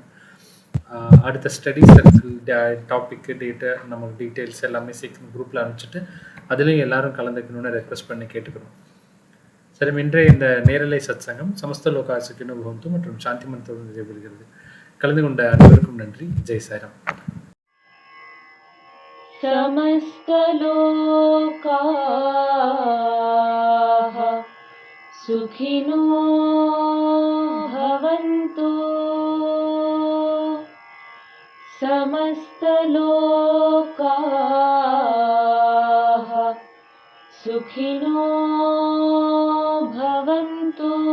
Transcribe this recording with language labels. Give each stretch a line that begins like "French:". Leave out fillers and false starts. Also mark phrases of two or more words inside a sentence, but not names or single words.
Tamil: அடுத்த
English: study circle topic date
Tamil: நமக்கு டீட்டெயில்ஸ் எல்லாமே சீக்கிரம் குரூப்பில் அனுப்பிச்சிட்டு அதுலேயும் எல்லாரும் கலந்துக்கணும்னு ரெக்வஸ்ட் பண்ணி கேட்டுக்கிறோம். சரி, இன்றைய இந்த நேரலை சத்சங்கம்
Sanskrit: समस्त लोकाः सुखिनो भवन्तु
Tamil: மற்றும் சாந்தி மந்திரத்துடன் நிறைவேறுகிறது. கலந்து கொண்ட அனைவருக்கும் நன்றி. ஜெய் சாய்ராம்.
Sanskrit: समस्त लोकाः सुखिनो भवन्तु, समस्त लोकाः सुखिनो भवन्तु,